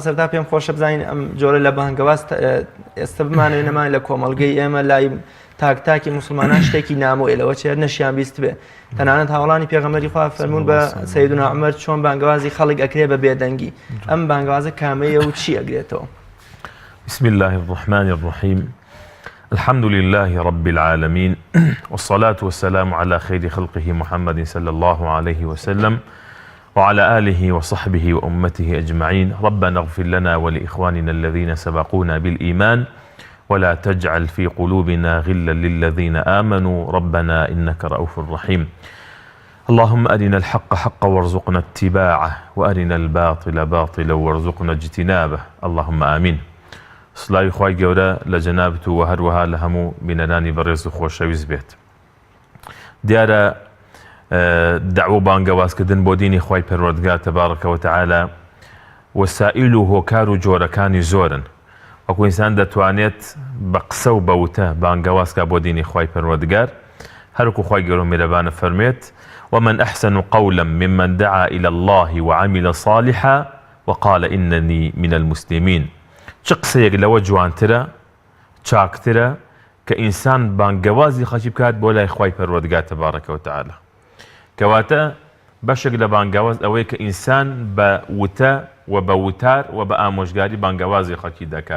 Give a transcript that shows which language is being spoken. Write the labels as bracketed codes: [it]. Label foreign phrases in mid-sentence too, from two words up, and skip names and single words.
[ckb] سەرتا پێم خۆشە بزانین ئەم جۆرە لە بانگەواز ئێستا بمانێنەمان لە کۆمەڵگەی ئێمە لای تاکتاکی موسڵمانان شتێکی نامۆیلەوە چێر نەشیان بیست بێ. تەنانەت هاوڵانی پێغەمبەری خوا فەرموون بە سەیدنا عومەر چۆن بانگەوازی خەڵک ئەکرێ بە بێدەنگی. ئەم بانگەوازە کامەیە و چی ئەگرێتەوە؟ [ar] بسم الله الرحمن الرحيم الحمد لله رب العالمين والصلاة والسلام على خير خلقه محمد صلى الله عليه وسلم وعلى آله وصحبه وأمته أجمعين. ربنا اغفر لنا ولإخواننا الذين سبقونا بالإيمان ولا تجعل في قلوبنا غلا للذين آمنوا ربنا إنك رؤوف رحيم. اللهم أرنا الحق حقا وارزقنا اتباعه وأرنا الباطل باطلا وارزقنا اجتنابه اللهم آمين. [ckb] سڵاوی خوای گەورە لە جەنابەت و هەروەها لە هەموو بینەرانی بەڕێز و خۆشەویست بێت. دیارە دەعوە بانگەوازکردن بۆ دینی خوای پەروەردگار [ar] تەبارەکە وتەعالە [ckb] وەسائیل و هۆکار و جۆرەکانی زۆرن. وەکو ئینسان دەتوانێت بە قسە و بەوتە بانگەوازکە بۆ دینی خوای پەروەردگار هەرکو خوای گەورە و میرەبانە فەرمێت [ar] ومن أحسن قولا ممن دعا إلى الله وعمل صالحا وقال إنني من المسلمين. [ckb] چ قسەیەک لەوە جوانترە چاکترە کە ئینسان بانگەوازی خەڵکی بکات بۆ لای خوای پەروەردگار [ar] تەبارەکە وتەعالە. [ckb] کەواتە بەشێک لە بانگەواز ئەوەیە کە ئینسان بە وتە و بە وتار و بە ئامۆژگاری بانگەوازی خەڵکی دەکات.